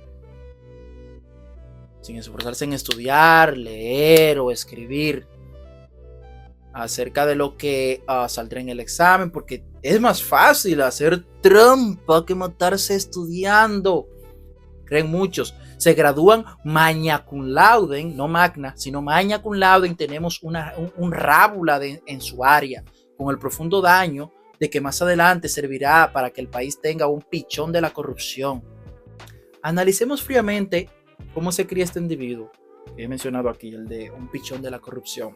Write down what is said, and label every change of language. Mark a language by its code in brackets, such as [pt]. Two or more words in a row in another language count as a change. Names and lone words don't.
[es] en estudiar, leer o escribir acerca de lo que saldrá en el examen, porque es más fácil hacer trampa que matarse estudiando. Creen muchos. Se gradúan [la] magna cum laude, [es] no magna, sino [la] magna cum laude. [es] Tenemos un rábula en su área, con el profundo daño de que más adelante servirá para que el país tenga un pichón de la corrupción. Analicemos fríamente cómo se cría este individuo que he mencionado aquí, el de un pichón de la corrupción.